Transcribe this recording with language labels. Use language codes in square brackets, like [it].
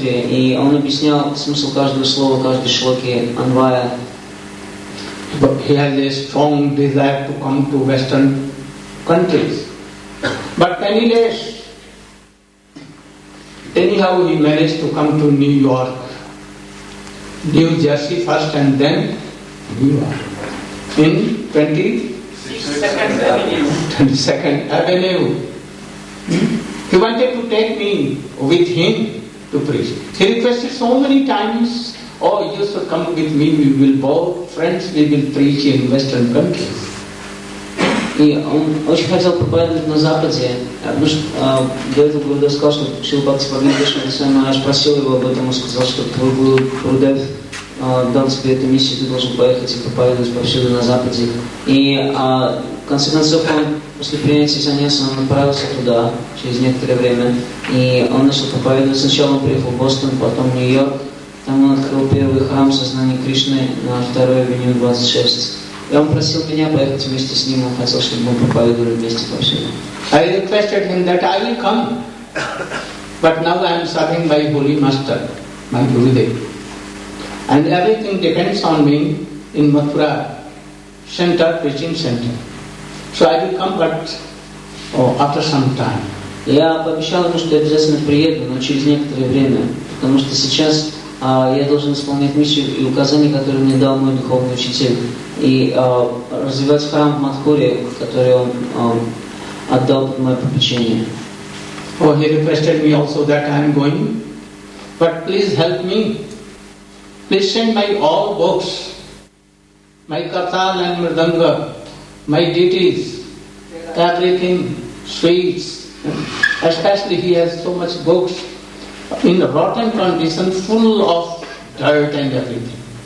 [ru] И он объяснял смысл каждого слова, каждой шлоки Анвая. [en] But he has a strong desire to come to Western countries. But penniless. Anyhow, he managed to come to New York, New Jersey first and then New York. In 22nd Avenue. He wanted to take me with him to preach. He requested so many times, oh, you should come with me, we will both friends, we will preach in Western countries. [ru] И он очень хотел проповедовать на Западе, потому что до этого Гурудев сказал, что Шрила Бхактивinoda Свами Госвами Махарадж просил его об этом, он сказал, что твой Гурудев дал тебе эту миссию, ты должен поехать и проповедовать повсюду на Западе. И в конце концов он после принятия саньяса он направился туда через некоторое время, и он начал проповедовать. Сначала он приехал в Бостон, потом в Нью-Йорк, там он открыл первый храм сознания Кришны на 2-й авеню 26. И он просил меня поехать вместе с ним, он хотел, чтобы мы проповедовали вместе повсюду. [en] I requested him that I will come, but now I am serving my holy master, my Gurudev, and everything depends on me in Mathura center, preaching center. So I will come, but after some time. [ru] Я пообещал ему, что я обязательно приеду, но через некоторое время, потому что сейчас я должен исполнять миссию и указания, которые мне дал мой духовный учитель, и развивать храм в Мадхуре, который он отдал под мое попечение. [en] Oh, he requested me also that I am going, but please help me. Please send my all books, my kartal and mridanga, my deities, everything, sweets. Especially he has so much books in rotten condition, full of dirt and everything.